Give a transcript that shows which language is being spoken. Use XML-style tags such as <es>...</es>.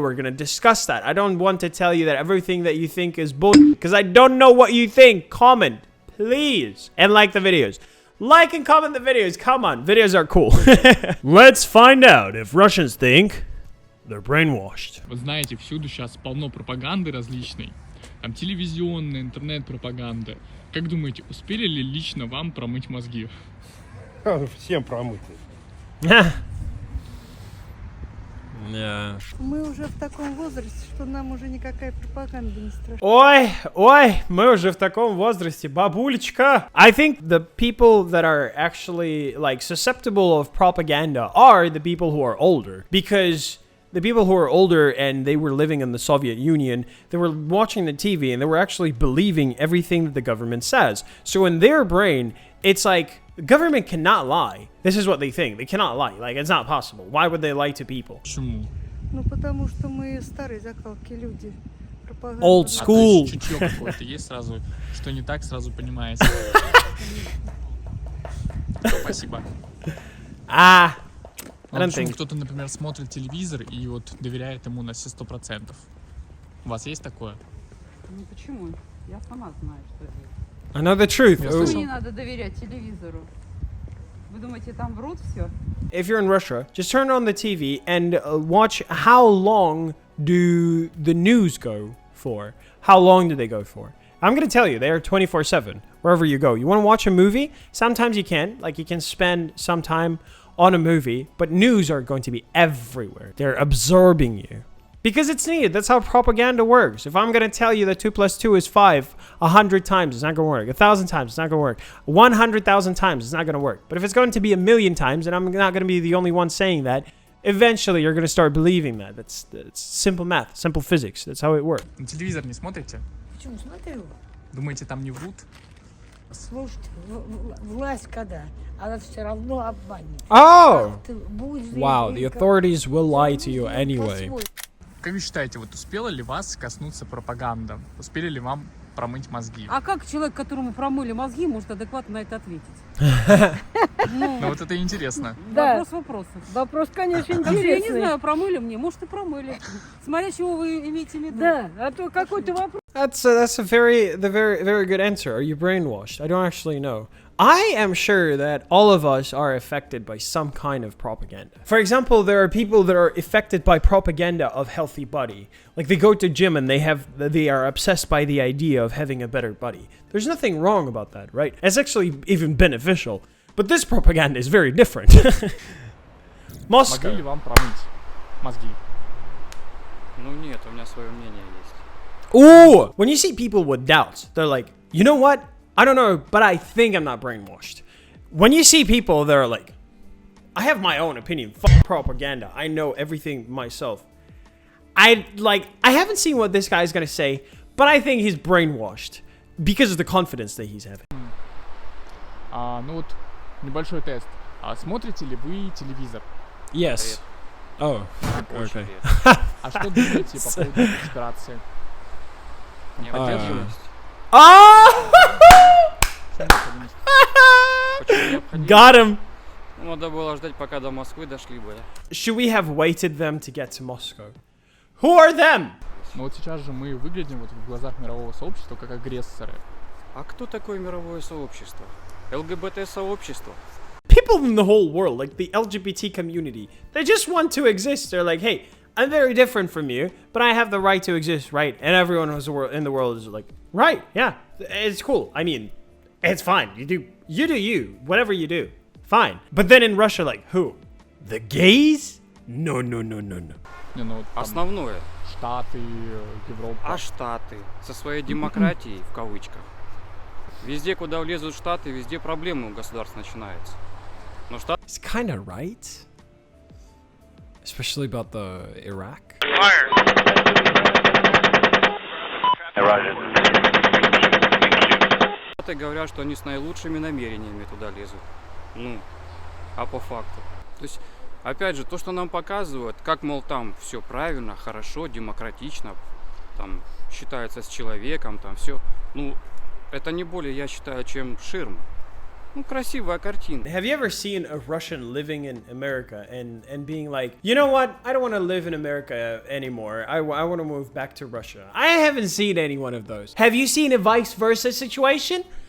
<en>We're going to discuss that. I don't want to tell you that everything that you think is bull, because I don't know what you think. Comment, please. And like the videos. Like and comment the videos. Come on, videos are cool. Let's find out if Russians think they're brainwashed.</en> <ru>Вы знаете, всюду сейчас полно пропаганды различной. Там телевизионная, интернет-пропаганда. Как думаете, успели ли лично вам промыть мозги? Всем промыты.</ru> <en>Yeah.</en> <ru>Мы уже в таком возрасте, что нам уже никакая пропаганда не страшна. Ой, мы уже в таком возрасте, бабулечка.</ru> <en>I think the people that are actually like susceptible of propaganda are the people who are older, because the people who are older and they were living in the Soviet Union, they were watching the TV and they were actually believing everything that the government says. So in their brain, it's like the government cannot lie. This is what they think. They cannot lie. Like, it's not possible. Why would they lie to people?</en> <ru>Почему? Ну, потому что мы старые закалки люди. Пропаганда.</ru> <en>Old school.</en> <ru>А то есть чутье какое-то есть сразу, что не так, сразу понимаете. Спасибо.</ru> <en>I</en> <ru>Вот</ru> <en>don't</en> <ru>почему</ru> <en>think.</en> <ru>кто-то, например, смотрит телевизор и вот доверяет ему на все 100%. У вас есть такое? Ну почему? Я сама знаю, что это.</ru> <en>I know the truth.</en> <ru>Я Oh. слышал. Не надо доверять телевизору. Вы думаете, там врут все?</ru> <en>If you're in Russia, just turn on the TV and watch how long do the news go for. How long do they go for? I'm going to tell you, they are 24/7, wherever you go. You want to watch a movie? Sometimes you can. Like, you can spend some time on a movie, but news are going to be everywhere. They're absorbing you. Because it's needed. That's how propaganda works. If I'm going to tell you that 2 + 2 is 5 100 times, it's not going to work. 1,000 times, it's not going to work. 100,000 times, it's not going to work. But if it's going to be 1,000,000 times, and I'm not going to be the only one saying that, eventually you're going to start believing that. That's simple math, simple physics. That's how it works.</en> <ru>На телевизор не смотрите? Почему? Смотрю. Думаете, там не врут? Слушайте, власть когда? Она все равно обманет. Oh! Ты будешь</ru> <en>Wow, the authorities will lie to you anyway.</en> <ru>Как вы считаете, вот успела ли вас коснуться пропаганда? Успели ли вам промыть мозги? А как человек, которому промыли мозги, может адекватно на это ответить? Ну вот это интересно. Да. Вопрос вопросов. Вопрос, конечно, Я не интересный. знаю, промыли мне, может и промыли. Смотря чего вы имеете в виду. Да, а то какой-то вопрос.</ru> <en>That's a very good answer. Are you brainwashed? I don't actually know. I am sure that all of us are affected by some kind of propaganda. For example, there are people that are affected by propaganda of healthy body. Like, they go to gym and they are obsessed by the idea of having a better body. There's nothing wrong about that, right? It's actually even beneficial. But this propaganda is very different. Moscow.</en> <ru>Могли ли вам промыть мозги? Ну нет, у меня свое мнение есть. Ooh!</ru> <en>When you see people with doubts, they're like, you know what? I don't know, but I think I'm not brainwashed. When you see people that are like, I have my own opinion, fuck propaganda, I know everything myself. I haven't seen what this guy's gonna say, but I think he's brainwashed because of the confidence that he's having.</en> <ru>Ну вот, небольшой тест. Смотрите ли вы телевизор?</ru> <en>Yes. Oh,</en> <ru>Очень</ru> <en>okay.</en> <ru>редко. А что думаете по поводу конспирации? Не поддерживаю. Oh! Почему необходимо?</ru> <en>Got him!</en> <ru>Надо было ждать, пока до Москвы дошли бы.</ru> <en>Should we have waited them to get to Moscow? Who are them?</en> <ru>Но вот сейчас же мы выглядим вот в глазах мирового сообщества как агрессоры. А кто такое мировое сообщество? ЛГБТ-сообщество.</ru> <en>People in the whole world, like the LGBT community, they just want to exist. They're like, hey, I'm very different from you, but I have the right to exist, right? And everyone who's in the world is like, right, yeah, it's cool. I mean, it's fine. You do you. Whatever you do, Fine. But then in Russia, like, who? The gays? No.</en> <ru>Не, ну, там Основное. Штаты, Европа. А Штаты со своей демократией, в кавычках. Везде, куда влезут Штаты, везде проблемы у государств начинаются. Но Штаты...</ru> <en>It's kind of right. Especially about the Iraq.</en> <ru>Штаты говорят, что они с наилучшими намерениями туда лезут. Ну, а по факту. То есть, опять же, то, что нам показывают, как, мол, там все правильно, хорошо, демократично, там считается с человеком, там все. Ну, это не более, я считаю, чем ширма. Ну, красивая картина.</ru> <en>Have you ever seen a Russian living in America and being like, you know what? I don't want to live in America anymore. I want to move back to Russia. I haven't seen any one of those. Have you seen a vice versa situation?</en>